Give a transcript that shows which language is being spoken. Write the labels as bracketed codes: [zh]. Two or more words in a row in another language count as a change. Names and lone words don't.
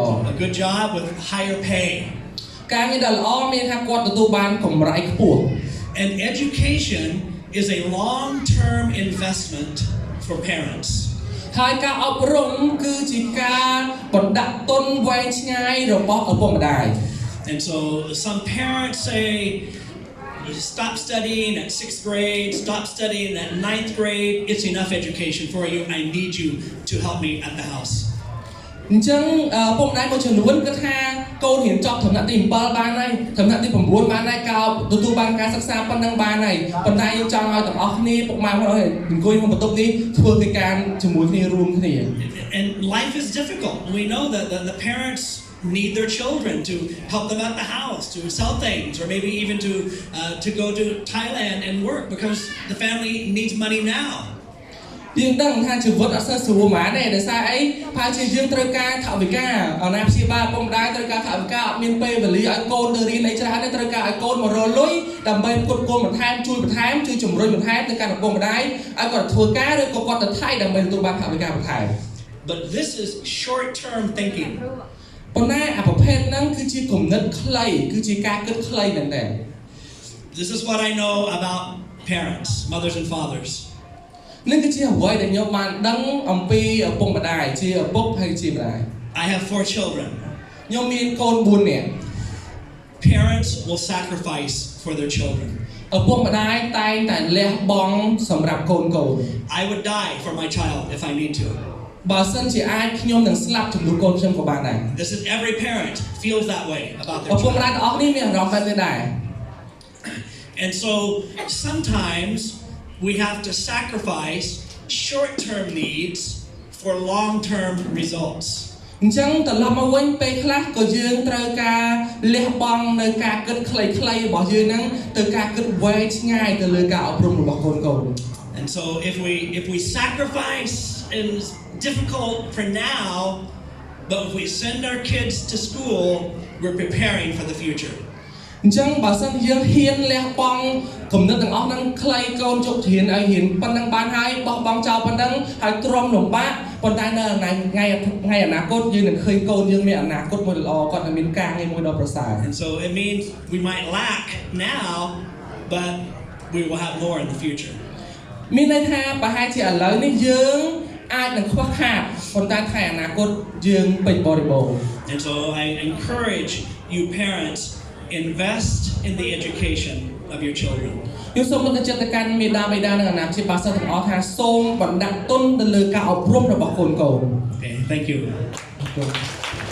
[en] A good job with higher pay. [km] ការងារដ៏ល្អមានថាគាត់ទទួលបានកម្រៃខ្ពស់ [en] And education is a long-term investment for parents. [km] ហើយការអប់រំគឺជាការបណ្ដាក់ទុនវែងឆ្ងាយរបស់ឪពុកម្ដាយ [en] And so some parents say, stop studying at 6th grade, stop studying at 9th grade, it's enough education for you, I need you to help me at the house. [km] អញ្ចឹងពុកម្ដាយមួយចំនួនគិតថាកូនរៀនចប់ថ្នាក់ទី7បានហើយថ្នាក់ទី9បានហើយកោទទួលបានការសិក្សាប៉ុណ្ណឹងបានហើយប៉ុន្តែយើងចង់ឲ្យទាំងអស់គ្នាពុកម៉ែបងប្អូនអង្គុយក្នុងបន្ទប់នេះធ្វើកិច្ចការជាមួយគ្នារួមគ្នា [en] And life is difficult. We know that the parents need their children to help them at the house, to sell things, or maybe even to go to Thailand and work because the family needs money now. [km] យើងដឹងថាជីវិតអត់សូវស្រួលហ្មងទេដោយសារអីផាជាយើងត្រូវការថវិកាអាណាព្យាបាលពុកម្ដាយត្រូវការថវិកាអត់មានពេលវេលាឲ្យកូនទៅរៀនអីច្រើនទេត្រូវការឲ្យកូនមករលុយដើម្បីផ្គត់ផ្គង់បន្ថែមជួយបន្ថែមជួយជំរុញបន្ថែមទៅកាន់ឪពុកម្ដាយឲ្យគាត់ធ្វើការឬក៏គាត់ទៅថៃដើម្បីទទួលបានថវិកាបន្ថែម [en] But this is short-term thinking. [km] ប៉ុន្តែអាប្រភេទហ្នឹងគឺជាគំនិតខ្លីគឺជាការគិតខ្លីមែនទេ [en] This is what I know about parents, mothers and fathers. [km] នឹងគឺជាអ្វីដែលខ្ញុំបានដឹងអំពីឪពុកម្ដាយជាឪពុកហើយជាម្ដាយ [en] I have 4 children. [km] ខ្ញុំមានកូន4នាក់ [en] Parents will sacrifice for their children. [km] ឪពុកម្ដាយតែងតែលះបង់សម្រាប់កូន [en] I would die for my child if I need to. [km] បើសិនជាអាចខ្ញុំនឹងស្លាប់ចំនួនកូនខ្ញុំក៏បានដែរ [en] This is every parent feels that way about their [km] ឪពុកម្ដាយ [en] child. [km] ទាំងអស់គ្នាមានអារម្មណ៍បែបនេះដែរ [en] And so sometimes we have to sacrifice short-term needs for long-term results. [km] អញ្ចឹងត្រឡប់មកវិញពេលខ្លះក៏យើងត្រូវការលះបង់នៅការគិតខ្លីៗរបស់យើងហ្នឹងទៅការគិតវែងឆ្ងាយទៅលើការអប់រំរបស់កូន [en] And so if we sacrifice is difficult for now, but if we send our kids to school, we're preparing for the future. [km] អញ្ចឹងបើសិនយើងហ៊ានលះបង់គំនិតទាំងអស់ហ្នឹងខ្លីកូនជោគជ័យឲ្យហ៊ានប៉ុណ្ណឹងបានហើយបោះបង់ចោលប៉ុណ្ណឹងហើយទ្រាំលំបាកប៉ុន្តែនៅថ្ងៃអនាគតយើងនឹងឃើញកូនយើងមានអនាគតមួយល្អគាត់នឹងមានការងារមួយដ៏ប្រសើរ [en] And so it means we might lack now, but we will have more in the future. [km] មានន័យថាប្រហែលជាឥឡូវនេះយើងអាចនឹងខ្វះខាតប៉ុន្តែថ្ងៃអនាគតយើងពេញបរិបូរណ៍ [en] And so I encourage you parents, invest in the education of your children. [km] ខ្ញុំសូមលើកទឹកចិត្តទៅកាន់មាតាបិតានិងអាណាព្យាបាលសិស្សទាំងអស់ថាសូមបណ្ដាក់ទុនទៅលើការអប់រំរបស់កូន [en] Okay, thank you.